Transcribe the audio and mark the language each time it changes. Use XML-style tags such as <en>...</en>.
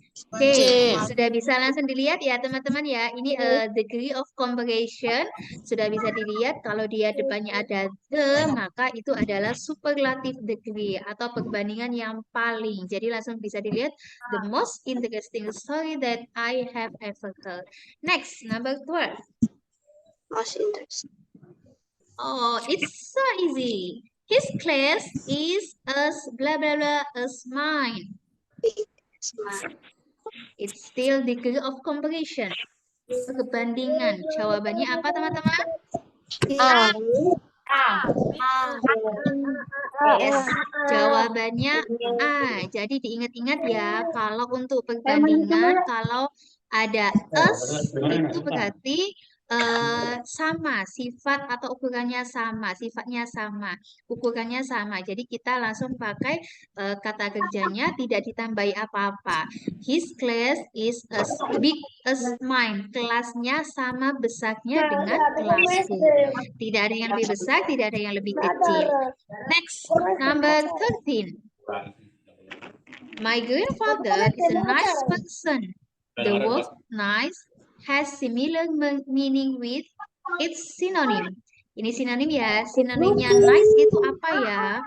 <id>Oke, sudah bisa langsung dilihat ya teman-teman ya. Ini degree of comparison sudah bisa dilihat kalau dia depannya ada the, maka itu adalah superlative degree atau perbandingan yang paling. Jadi langsung bisa dilihat</id> <en>the most interesting story that I have ever heard. Next, number 12. Most interesting. Oh, it's so easy. His class is as blah blah blah as mine. It's still degree of comparison.</en> <id>Perbandingan. Jawabannya apa teman-teman?</id> <en>A. Yes,</en> <id>jawabannya A. Jadi diingat-ingat ya, kalau untuk perbandingan, kalau ada as itu berarti sama, sifat atau ukurannya sama, sifatnya sama, ukurannya sama. Jadi kita langsung pakai kata kerjanya, tidak ditambahi apa-apa.</id> <en>His class is as big as mine.</en> <id>Kelasnya sama besarnya dengan kelasku. Tidak ada yang lebih besar, tidak ada yang lebih kecil.</id> <en>Next, number 13. My grandfather is a nice person. The word nice has similar meaning with its synonym.</en> <id>Ini sinonim ya. Sinonimnya nice itu apa ya?</id>